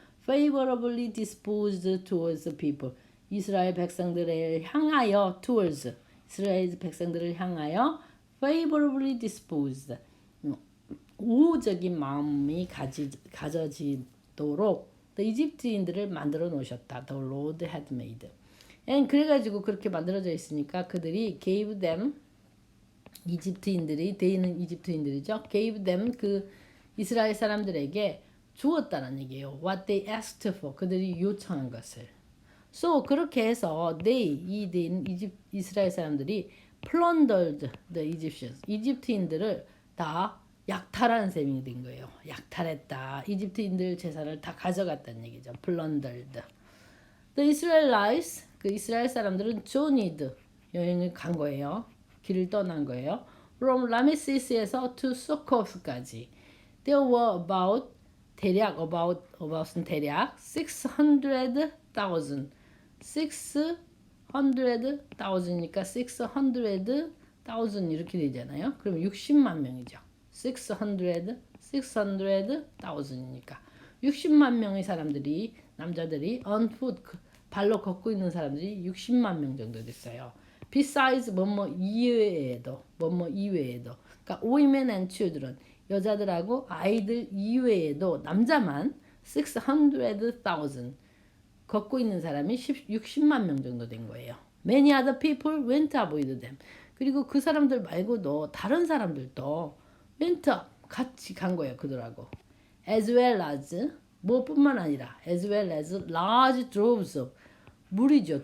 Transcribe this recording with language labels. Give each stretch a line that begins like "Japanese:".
English: favorably disposed towards the people
Korean: 이스라엘 백성들을 향하여 towards 이스라엘 백성들을 향하여
English: favorably disposed
Korean: 우호적인 마음이 가져지도록 이집트인들을 만들어 놓으셨다.
English: The Lord had made.
Korean: 그래가지고 그렇게 만들어져 있으니까 그들이
English: gave them
Korean: 이집트인들이 대인은 이집트인들이죠.
English: gave them
Korean: 그 이스라엘 사람들에게 주었다는 얘기예요.
English: What they asked for
Korean: 그들이 요청한 것을. So 그렇게 해서 이 대인 이스라엘 사람들이
English: plundered the Egyptians
Korean: 이집트인들을 다 약탈한 셈이 된 거예요. 약탈했다. 이집트인들 재산을 다 가져갔다는 얘기죠.
English: plundered.
Korean: The Israelites 그 이스라엘 사람들은 journeyed 여행을 간 거예요. 길을 떠난 거예요. from 라메시스에서 to 수코스까지.
English: There were about
Korean: 은 대략 600,000. 600,000이니까 600,000 이렇게 되잖아요. 그럼 60만 명이죠. 600,000이니까 60만 명의 사람들이, 남자들이
English: on foot,
Korean: 발로 걷고 있는 사람들이 60만 명 정도 됐어요. Besides 이외에도 그러니까
English: women and children,
Korean: 여자들하고 아이들 이외에도 남자만 600,000 걷고 있는 사람이 60만 명 정도 된 거예요.
English: Many other people went up with them.
Korean: 그리고 그 사람들 말고도 다른 사람들도
English: went up,
Korean: 같이 간 거예요. 그들하고.
English: As well as,
Korean: 뭐뿐만 아니라
English: as well as large droves of,
Korean: 무리죠.